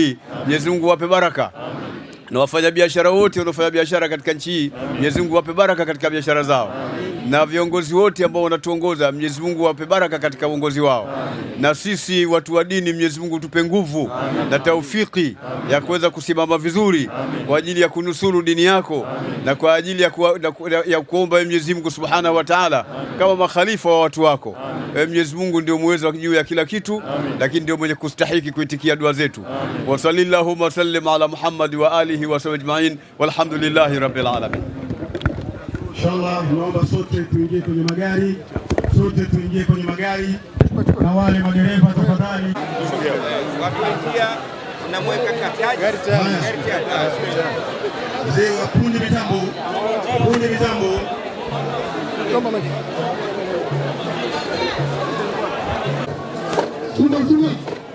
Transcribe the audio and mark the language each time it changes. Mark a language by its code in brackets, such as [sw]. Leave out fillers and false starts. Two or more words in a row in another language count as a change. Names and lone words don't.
[sw] hii Mwenyezi Mungu wape baraka, na wafanya biashara wote wanaofanya biashara katika nchi hii Mwenyezi Mungu wape baraka katika biashara zao, na viongozi wote ambao wanatuongoza Mwenyezi Mungu wape baraka katika uongozi wao, na sisi watu wa dini Mwenyezi Mungu tupe nguvu na taufiki ya kuweza kusimama vizuri kwa ajili ya kunusuru dini yako na kwa ajili ya kuomba Mwenyezi Mungu [ar] سبحانه وتعالى [sw] kama makhalifa wa watu wako. Mwenyezi Mungu ndio muweza juu ya kila kitu, lakini ndio mwenye kustahiki kuitikia dua zetu. [ar] وصلى الله وسلم على محمد وآله وصحبه أجمعين، والحمد لله رب العالمين. [sw] Inshallah, naomba sote tuingie kwenye magari, na wale madereva tafadhali. Mzee wa fundi mitambo.